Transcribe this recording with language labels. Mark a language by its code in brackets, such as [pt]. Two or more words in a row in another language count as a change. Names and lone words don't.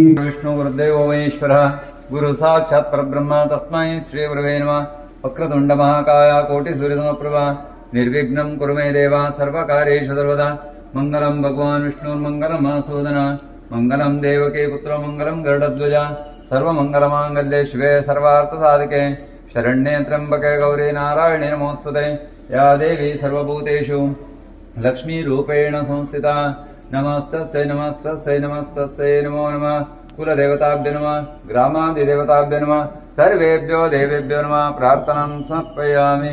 [sa] ವಿಷ್ಣು ಗುರುದೇವೋ ಮಹೇಶ್ವರಃ ಗುರು ಸಾಕ್ಷಾತ್ ಪರಬ್ರಹ್ಮ ತಸ್ಮೈ ಶ್ರೀ ಗುರುವೇ ನಮಃ ವಕ್ರತುಂಡ ಮಹಾಕಾಯ ಕೋಟಿ ಸೂರ್ಯಸಮಪ್ರಭಾ ನಿರ್ವಿಘ್ನಂ ಕುರು ಮೇ ದೇವ ಸರ್ವಕಾರ್ಯೇಷು ಸರ್ವದಾ ಮಂಗಲಂ ಭಗವಾನ್ ವಿಷ್ಣುರ್ಮಂಗಲಂ ಮಧುಸೂದನ ಮಂಗಲಂ ದೇವಕೀ ಪುತ್ರ ಮಂಗಲಂ ಗರುಡಧ್ವಜ ಸರ್ವಮಂಗಲಮಾಂಗಲ್ಯೆ ಶಿವೆ ಸರ್ವಾರ್ಥಸಾಧಿಕೆ ಶರಣ್ಯೇ ತ್ರ್ಯಂಬಕೆ ಗೌರಿ ನಾರಾಯಣೇ ನಮೋಸ್ತುತೆ ಯಾ ದೇವಿ ಸರ್ವಭೂತೇಷು ಲಕ್ಷ್ಮೀರೂಪೇಣ ಸಂಸ್ಥಿತಾ ನಮಸ್ತಸ್ಯೈ ನಮಸ್ತಸ್ಯೈ ನಮಸ್ತಸ್ಯೈ ನಮೋ ನಮಃ ಕುಲದೇವತಾಭ್ಯ ನಮಃ ಗ್ರಾಮಾದಿದೇವತಾಭ್ಯ ನಮಃ ಸರ್ವೇಭ್ಯೋ ದೇವೇಭ್ಯೋ ನಮಃ ಪ್ರಾರ್ಥನಾಂ ಸಮರ್ಪಯಾಮಿ.